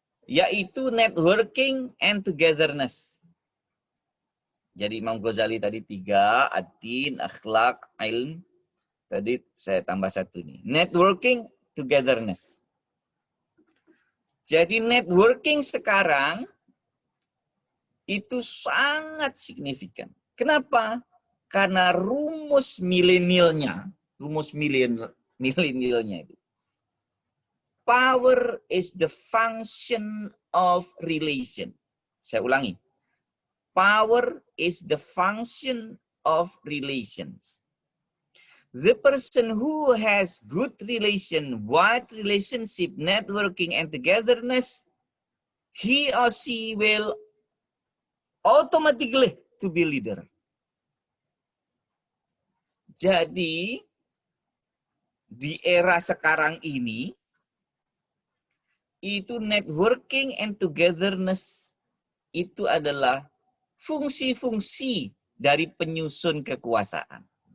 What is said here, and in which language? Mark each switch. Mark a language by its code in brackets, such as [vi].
[id] Yaitu [en] networking and togetherness. [id] Jadi Imam Ghazali tadi 3, ad-din, akhlak, ilm. Tadi saya tambah 1 nih. Networking, togetherness. Jadi networking sekarang itu sangat signifikan. Kenapa? Karena rumus milenialnya itu. [en] Power is the function of relation. [id] Saya ulangi. [en] Power is the function of relations. The person who has good relation, wide relationship, networking, and togetherness, he or she will automatically to be leader. [id] Jadi, di era sekarang ini, itu [en] networking and togetherness [id] itu adalah fungsi-fungsi dari penyusun kekuasaan.